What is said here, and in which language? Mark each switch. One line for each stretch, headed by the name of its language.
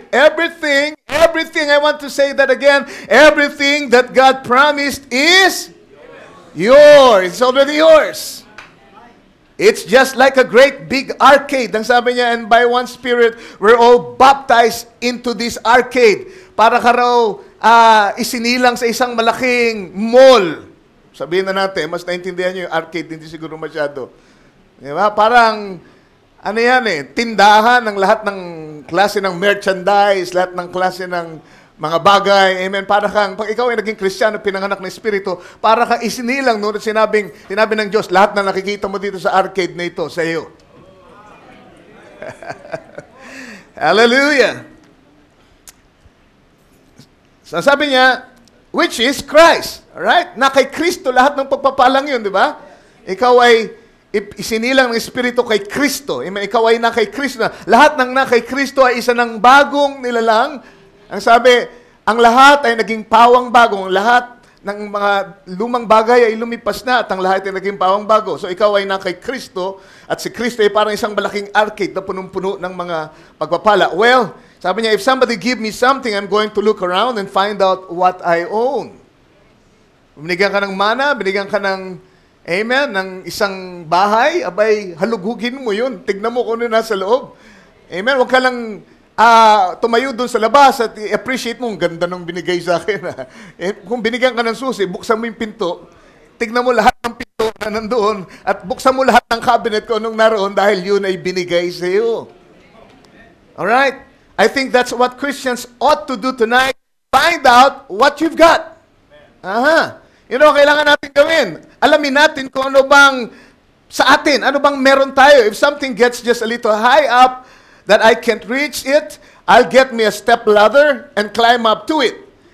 English: Everything, I want to say that again, everything that God promised is yours. It's already yours. It's just like a great big arcade.
Filipino: Ang sabi niya,
English: and by one Spirit, we're all baptized into this arcade.
Filipino: Para ka raw isinilang sa isang malaking mall. Sabihin na natin, mas naintindihan nyo yung arcade, hindi siguro masyado. Di ba? Parang, ano yan tindahan ng lahat ng klase ng merchandise, lahat ng klase ng mga bagay. Amen. Para kang, pag ikaw ay naging Kristiyano, pinanganak ng Espiritu, para kang isinilang, no? Sinabi ng Diyos, lahat na nakikita mo dito sa arcade na ito, sa iyo. Hallelujah.
English: So,
Filipino: sabi niya,
English: which is Christ. Alright?
Filipino: Na kay Kristo, lahat ng pagpapalang yun, di ba? Ikaw ay isinilang ng Espiritu kay Kristo. Amen? Ikaw ay na kay Kristo. Lahat ng na kay Kristo ay isa ng bagong nilalang. Ang sabi, ang lahat ay naging pawang bagong. Lahat ng mga lumang bagay ay lumipas na at ang lahat ay naging pawang bago. So ikaw ay na kay Kristo at si Kristo ay parang isang malaking arcade na punong-puno ng mga pagpapala.
English: Well,
Filipino: sabi niya,
English: if somebody give me something, I'm going to look around and find out what I own.
Filipino: Binigyan ka ng mana, binigyan ka ng, amen, ng isang bahay, abay, halughugin mo yun. Tignan mo kung ano nasa loob. Amen, huwag ka lang tumayo doon sa labas at i-appreciate mo, ang ganda ng binigay sa akin. Kung binigyan ka ng susi, buksan mo yung pinto, tignan mo lahat ng pinto na nandoon, at buksan mo lahat ng cabinet kung anong naroon dahil yun ay binigay sa iyo.
English: Alright? I think that's what Christians ought to do tonight. Find out what you've got. Aha. You know,
Filipino: kailangan natin gawin. Alamin natin kung ano bang sa atin, ano bang meron tayo.
English: If something gets just a little high up that I can't reach it, I'll get me a step ladder and climb up to it.